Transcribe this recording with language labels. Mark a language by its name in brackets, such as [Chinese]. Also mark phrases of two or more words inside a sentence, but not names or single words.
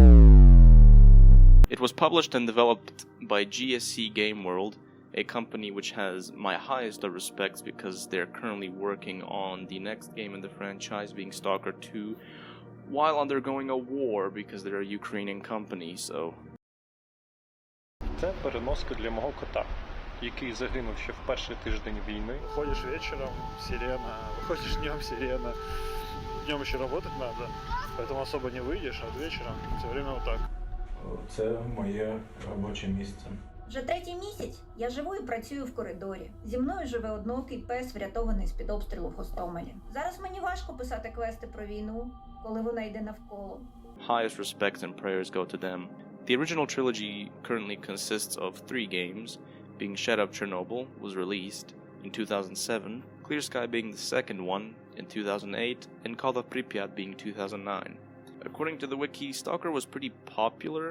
[English] It was published and developed by GSC Game World, a company which has my highest of respects because they're currently working on the next game in the franchise, being S.T.A.L.K.E.R 2, while undergoing a war because they're a Ukrainian company, so... [Ukrainian] Це переноска для мого кота, який загинув ще в перший тиждень війни. [Russian] Выходишь вечером, сирена, выходишь днем, сирена. Днем еще работать надо, поэтому особо не выйдешь, а вечером все время вот так. [Ukrainian] Це моє робоче місце. Вже третій місяць я живу і працюю в коридорі. Зі мною живе одноокий пес, врятований з-під обстрілу в Гостомелі. Зараз мені важко писати квести про війну, коли вона йде навколо. [English] Highest respects and prayers go to them. The original trilogy currently consists of 3 games, being Shadow of Chernobyl was released in 2007, Clear Sky being the second one in 2008, and Call of Pripyat being 2009. According to the wiki, S.T.A.L.K.E.R was pretty popular.